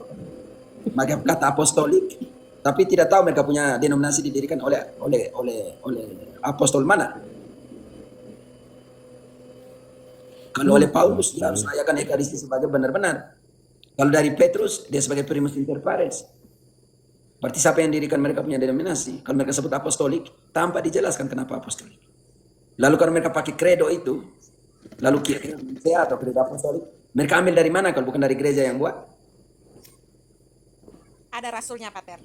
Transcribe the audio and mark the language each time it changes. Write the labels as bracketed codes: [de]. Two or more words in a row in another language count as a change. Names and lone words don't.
[id] Mereka kata apostolik, tapi tidak tahu mereka punya denominasi didirikan oleh apostol mana. Kalau oleh Paulus dia harus rayakan Ekaristi sebagai benar-benar. Kalau dari Petrus dia sebagai [la] primus inter pares. [id] Berarti siapa yang dirikan mereka punya denominasi? Kalau mereka sebut apostolik, tanpa dijelaskan kenapa apostolik. Lalu kalau mereka pakai kredo itu, lalu kira-kira atau kredo apostolik, mereka ambil dari mana kalau bukan dari gereja yang buat? Ada rasulnya, Pater.